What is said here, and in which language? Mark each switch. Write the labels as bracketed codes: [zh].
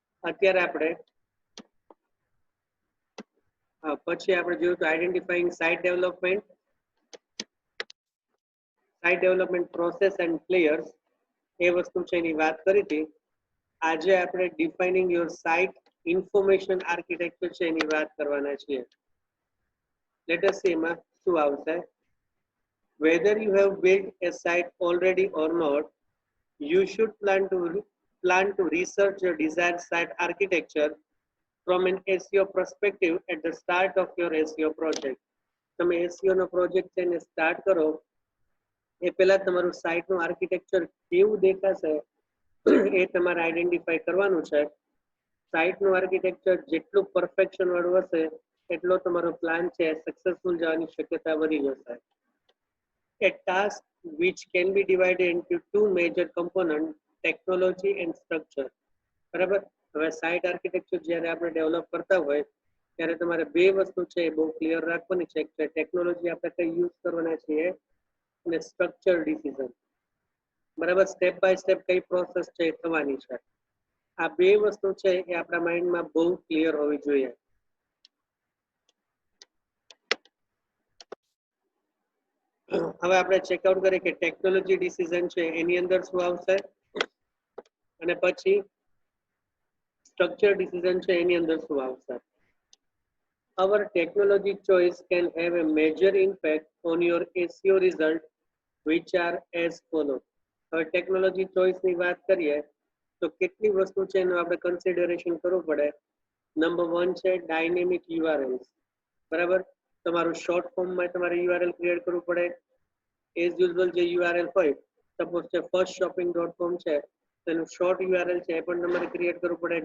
[gu] અત્યારે આપણે પછી આપણે જોયું તો [en] identifying site development process and players, [gu] એ વસ્તુ છે એની વાત કરી હતી. આજે આપણે [en] defining your site information architecture [gu] છે એની વાત કરવાના છીએ. [en] let us see [gu] એમાં શું આવશે. [en] Whether you have built a site already or not, you should plan to research your desired site architecture from an SEO perspective at the start of your SEO project. [gu] તમે SEO નો project છે એને start કરો એ પહેલા તમારું સાઇટનું architecture કેવું દેખાશે એ તમારે identify કરવાનું છે. સાઇટનું આર્કિટેક્ચર જેટલું પરફેક્શન વાળું હશે એટલો તમારો પ્લાન છે સક્સેસફુલ જવાની શક્યતા વધી જશે. [en] A task which can be divided into two major components, technology and structure. [gu] બરાબર, હવે સાઇટ આર્કિટેક્ચર જ્યારે આપણે ડેવલપ કરતા હોય ત્યારે તમારે બે વસ્તુ છે એ બહુ ક્લિયર રાખવાની છે કે ટેકનોલોજી આપણે કઈ યુઝ કરવાના છીએ અને સ્ટ્રક્ચર ડિસિઝન. બરાબર, સ્ટેપ બાય સ્ટેપ કઈ પ્રોસેસ છે એ થવાની છે. આ બે વસ્તુ છે એ આપણા માઇન્ડમાં બહુ ક્લિયર હોવી જોઈએ. હવે આપણે ચેકઆઉટ કરીએ કે ટેકનોલોજી ડિસિઝન છે એની અંદર શું આવશે, અને પછી સ્ટ્રક્ચર ડિસિઝન છે એની અંદર શું આવશે. [en] Our technology choice can have a major impact on your SEO result, which are as follow. [gu] હવે ટેકનોલોજી ચોઇસની વાત કરીએ તો કેટલી વસ્તુ છે એનું આપણે કન્સિડરેશન કરવું પડે. નંબર 1 છે ડાયનેમિક યુઆરએલ્સ, બરાબર, તમારું શોર્ટ ફોર્મમાં તમારે યુઆરએલ ક્રિએટ કરવું પડે. [en] as usual [gu] જે યુઆરએલ હોય, સપોઝ છે firstshopping.com છે તેનું શોર્ટ યુઆરએલ છે એ પણ તમારે ક્રિએટ કરવું પડે.